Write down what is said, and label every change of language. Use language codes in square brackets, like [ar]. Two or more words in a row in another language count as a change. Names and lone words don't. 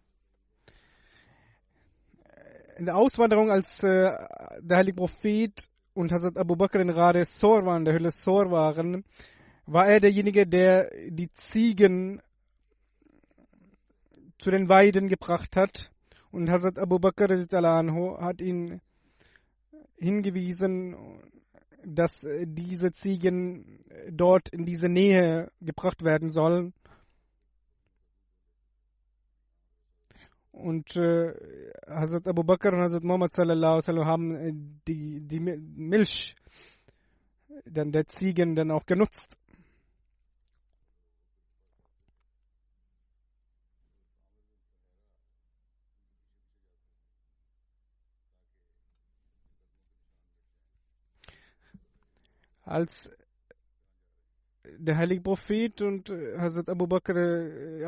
[de] In der Auswanderung, als der heilige Prophet und Hazrat Abu Bakr in Ghar Sor waren, in der Höhle Sor waren, war er derjenige, der die Ziegen zu den Weiden gebracht hat, und Hazrat Abu Bakr hat ihn hingewiesen, dass diese Ziegen dort in diese Nähe gebracht werden sollen. Und Hazrat Abu Bakr und Hazrat Muhammad [ar] صلى الله عليه وسلم [de] haben die Milch dann der Ziegen dann auch genutzt. Als der heilige Prophet und Hazrat Abu Bakr